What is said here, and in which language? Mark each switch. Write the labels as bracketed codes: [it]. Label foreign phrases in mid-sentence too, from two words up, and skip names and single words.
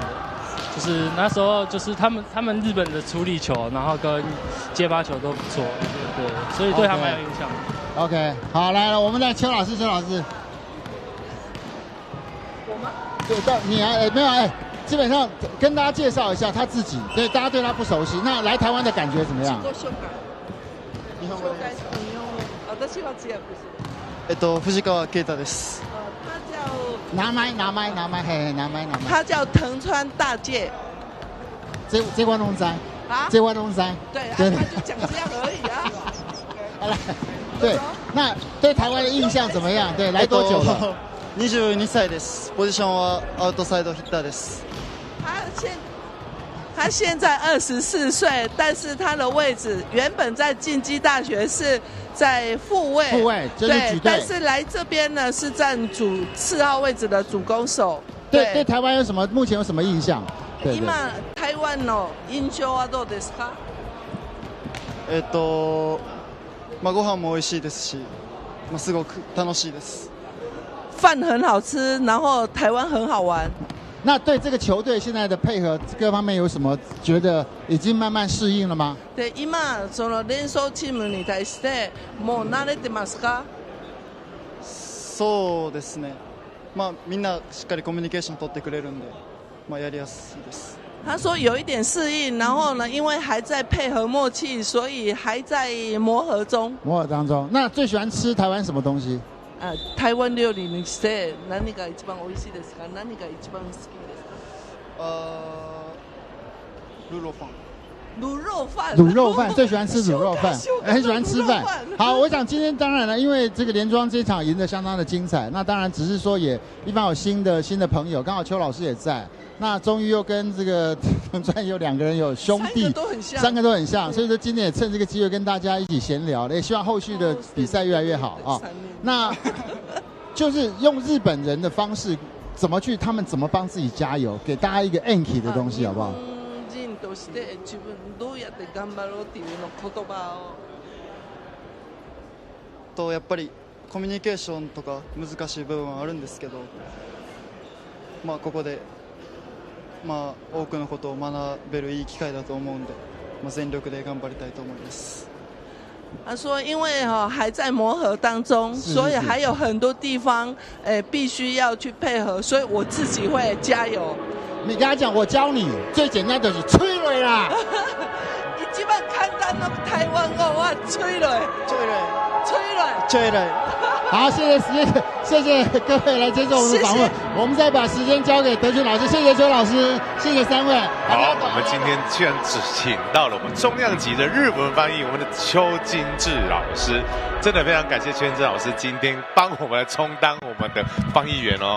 [zh] 就是那时候就是他们日本的处理球，然后跟接发球都不错，对，所以对他蛮有印象的。 OK， 好，来了，我们的邱老师。我吗？对，你没有基本上跟大家介绍一下他自己，对，大家对他不熟悉。那来台湾的感觉怎么样？ [ja] 日本語です。私は通訳する。藤川啓太です。 [zh] 拿麦，他叫藤川大介。这关东山啊？这关东山。对，他就讲这样而已啊。好了，对，那对台湾的印象怎么样？对，来多久了 [ja] ？22 歳です。ポジションはアウトサイドヒッターです。 [zh] 他现在24岁，但是他的位置原本在进击大学是在副卫，就是举队，但是来这边呢是占4号位置的主攻手。对台湾目前有什么印象？ [ja] 今台湾の印象はどうですか？ご飯も美味しいですし、すごく楽しいです。 [zh] 饭很好吃，然后台湾很好玩。那对这个球队现在的配合各方面有什么觉得已经慢慢适应了吗？ [ja] で今その連想チームに対してもう慣れてますか？そうですね。みんなしっかりコミュニケーション取ってくれるんで、やりやすいです。 [zh] 他说有一点适应，然后呢，因为还在配合默契，所以还在磨合中。磨合当中，那最喜欢吃台湾什么东西？ [ja] 台湾料理にして何が一番美味しいですか？何が一番好きですか？ [zh] 卤肉饭。卤肉饭，最喜欢吃卤肉饭，很喜欢吃饭。好，我想今天当然了，因为这个连庄这场赢得相当的精彩，那当然只是说也一般有新的朋友，刚好邱老师也在，那终于又跟这个藤川有2个人有兄弟，三个都很像，所以说今天也趁这个机会跟大家一起闲聊，也希望后续的比赛越来越好啊。那就是用日本人的方式，他们怎么帮自己加油，给大家一个 Anki 的东西，好不好？ [ja] として自分どうやって頑張ろうっていうの言葉をやっぱりコミュニケーションとか難しい部分はあるんですけど、ここで多くのことを学べるいい機会だと思うんで、全力で頑張りたいと思います。 [zh] 他说因为还在磨合当中，所以还有很多地方必须要去配合，所以我自己会加油。你跟他讲，我教你最简单的是吹水啦。 [ja] 一番簡単の台湾語は吹水。 [zh] 好，谢谢各位来接受我们的访问，我们再把时间交给德俊老师，谢谢邱老师，谢谢3位。好，我们今天居然只请到了我们重量级的日文翻译，我们的邱金志老师，真的非常感谢邱金志老师今天帮我们来充当我们的翻译员哦。